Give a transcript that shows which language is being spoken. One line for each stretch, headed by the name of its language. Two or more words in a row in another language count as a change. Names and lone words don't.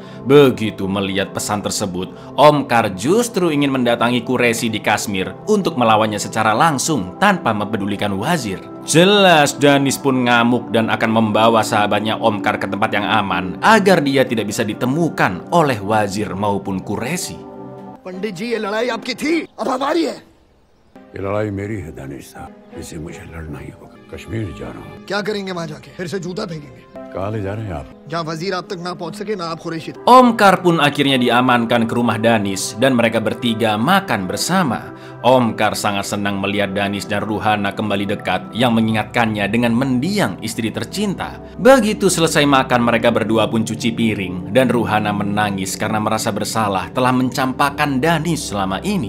Indonesian: Begitu melihat pesan tersebut, Omkar justru ingin mendatangi Quraishi di Kashmir untuk melawannya secara langsung tanpa mempedulikan Wazir. Jelas Danis pun ngamuk dan akan membawa sahabatnya Omkar ke tempat yang aman agar dia tidak bisa ditemukan oleh wazir maupun Quraishi.
Hindi: पंडित जी ये लड़ाई आपकी थी अब हमारी है ये लड़ाई मेरी है दानिश साहब, इसे मुझे लड़ना ही होगा। कश्मीर जा रहा हूँ। क्या करेंगे वहां जाके फिर से जूता फेंकेंगे कहाँ ले जा रहे हैं आप? जहाँ वजीर आप तक ना पहुंच सके ना आप कुरैशी तक।
Indonesian: Omkar pun akhirnya diamankan ke rumah Danis dan mereka bertiga makan bersama. Omkar sangat senang melihat Danis dan Ruhana kembali dekat yang mengingatkannya dengan mendiang istri tercinta. Begitu selesai makan, mereka berdua pun cuci piring dan Ruhana menangis karena merasa bersalah telah mencampakkan Danis selama ini.